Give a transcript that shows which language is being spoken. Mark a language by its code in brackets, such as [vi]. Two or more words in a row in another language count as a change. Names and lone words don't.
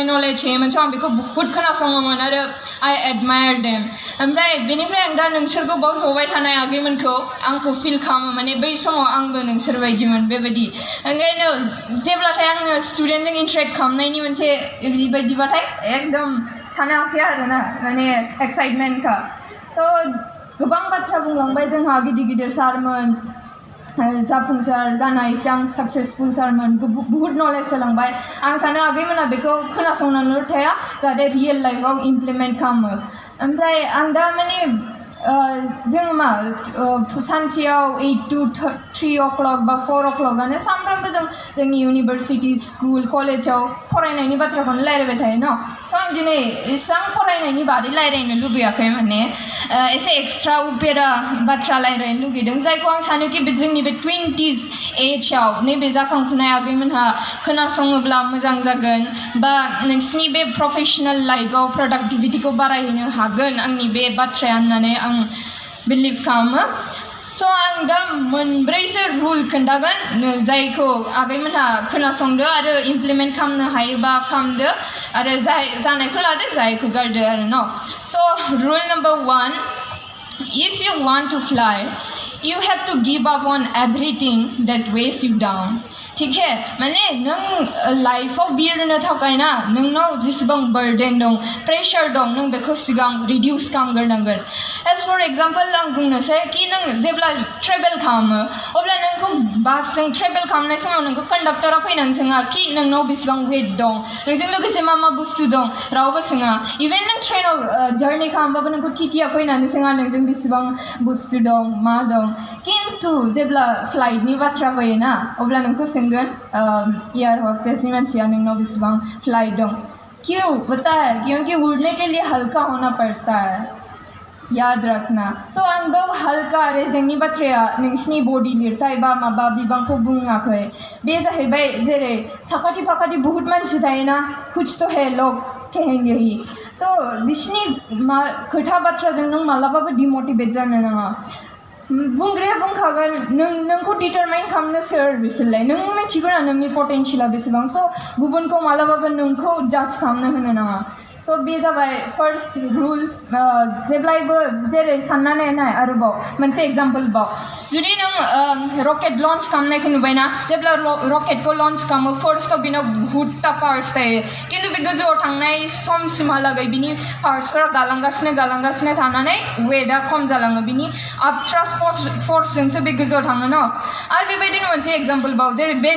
[brx] नलेज होयोमोन स' आं बेखौ बुहुत खोनासङोमोन आरो [en] I admire [brx] देम ओमफ्राय बेनिफ्राय आं दा नोंसोरखौ बाव जबाय थानाय आगैमोनखौ आंखौ फिल खालामो माने बै समाव आंबो नोंसोर बायदिमोन बेबायदि ओंखायनो जेब्लाथाय आङो स्टुडेन्टजों इन्टारेक्ट खालामनायनि मोनसे बेबायदिबाथाय एकदम थानो हाखाया आरोना माने एक्साइटमेन्टखा स' गोबां बाथ्रा बुंलांबाय जोंहा गिदिर गिदिर सारमोन जाफुंसार जानाय इसां साक्सेसफुल सारमोन बुहुत नलेज होलांबाय आं सानो आगैमोना बेखौ खोनासंनानैल' थाया जाहाथे [en] real life [brx] इमप्लिमेन्ट खालामो ओमफ्राय आं दा माने जों मा सानसेयाव [en] 8 to 3 o'clock [brx] बा 4 o'clockआनो सानफ्रामबो जोंनि [en] university school [brx] कलेजाव फरायनायनि बाथ्राखौनो रायलायबाय थायो न' स' आं दिनै इसां फरायनायनि बादै रायलायनो लुबैयाखै माने एसे एक्सट्रा उपेरा बाथ्रा रायलायनो लुगैदों जायखौ आं सानो कि जोंनि बे 20s एजआव नैबे जाखांफुनाय आगैमोनहा खोनासङोब्ला मोजां जागोन बा नोंसिनि बे [en] professional life [brx] प्रडाक्टिभिटिखौ बारायहोनो हागोन आंनि बे बाथ्राया होननानै आं बिलिभ खालामो स' आं दा मोनब्रैसो रुल खोन्थागोन जायखौ आगैमोनहा खोनासंदो आरो इमप्लिमेन्ट खालामनो हायोबा खालामदो आरो जानायखौ लादो जायखौ गारदो आरो न' स' [en] rule number 1 if you want to fly you have to give up on everything that weighs you down [hi] ठीक है [brx] माने नों लाइफआव बिरनो थाखाय ना नोंनाव जेसेबां बर्डेन दं प्रेसार दं नों बेखौ सिगां रिडिउस खालामग्रोनांगोन [en] as for example [brx] आं बुंनोसै कि नों जेब्ला ट्रेभेल खालामो अब्ला नोंखौ बासजों ट्रेभेल खालामनाय समाव नोंखौ कन्डाक्टरा फैनानै सोङा कि नोंनाव बेसेबां वेट दं नोंजों लोगोसे मा मा बुस्थु दं रावबो सोङा इभेन नों ट्रेनाव जार्नि खालामबाबो नोंखौ टिटिआ फैनानै सोङा नोंजों बेसेबां बुस्थु दं मा दं खिन्थु जेब्ला फ्लाइटनि बाथ्रा फैयोना अब्ला नोंखौ सोंगोन एयार हस्टेसनि मानसिया नोंनाव बेसेबां फ्लाइट दं [hi] क्यों पता है क्योंकि उड़ने के लिए हल्का होना पड़ता है याद रखना [brx] स' आं बाव हल्का रेजेंनि बाथ्राया नोंसिनि बडि लिरथाय बा माबा बिबांखौ बुङाखै बे जाहैबाय जेरै साखाथि फाखाथि बहुत मानसि थायोना [hi] कुछ तो है लोग कहेंगे ही [brx] स' बिसिनि खोथा बाथ्राजों नों मालाबाबो डिमटिभेट जानो नाङा बुंग्राया बुंखागोन नोंखौ डिटारमाइन खालामनो सोर बिसोरलाय नों मिथिगौ ना नोंनि पटेन्सियला बेसेबां स' गुबुनखौ मालाबाबो नोंखौ जाज खालामनो होनो नाङा स' बे जाबाय फार्स्ट रुल जेब्लायबो जेरै साननानै नाय आरोबाव मोनसे एग्जाम्पल बाव जुदि नों [en] rocket launch [brx] खालामनायखौ नुबायना जेब्ला रकेटखौ लन्च खालामो फार्स्टआव बेनाव बहुतटा पार्ट्स थायो खिन्थु बे गोजौआव थांनाय समसिमहालागै बिनि पार्ट्सफोरा गालांगासिनो थानानै वेटआ खम जालाङो बिनि आपथ्रास्ट फर्सजोंसो बे गोजौआव थाङो न' आरो बेबायदिनो मोनसे एग्जाम्पल बाव जेरै